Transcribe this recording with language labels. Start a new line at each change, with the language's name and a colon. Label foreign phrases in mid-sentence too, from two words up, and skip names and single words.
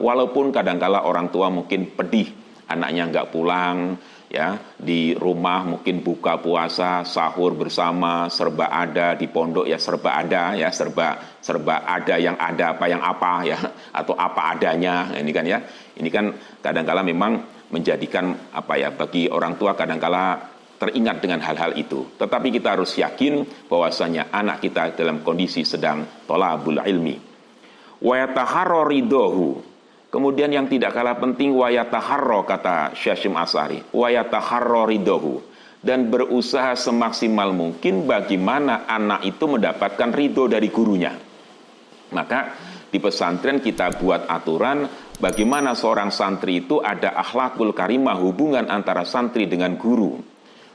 Indonesian: Walaupun kadangkala orang tua mungkin pedih, anaknya nggak pulang, ya, di rumah mungkin buka puasa, sahur bersama, serba ada, di pondok ya serba ada, ya serba ada yang ada apa ya, atau apa adanya. Ini kan kadangkala memang menjadikan bagi orang tua kadangkala teringat dengan hal-hal itu. Tetapi kita harus yakin bahwasanya anak kita dalam kondisi sedang
Arabic: طلب العلم. ويتحرى رضاه.
Indonesian: Kemudian yang tidak kalah penting,
Arabic: ويتحرى,
Indonesian: kata Syekh Hasyim Asy'ari,
Arabic: ويتحرى رضاه,
Indonesian: dan berusaha semaksimal mungkin bagaimana anak itu mendapatkan ridho dari gurunya. Maka di pesantren kita buat aturan bagaimana seorang santri itu ada
Arabic: الأخلاق الكريمة,
Indonesian: hubungan antara santri dengan guru.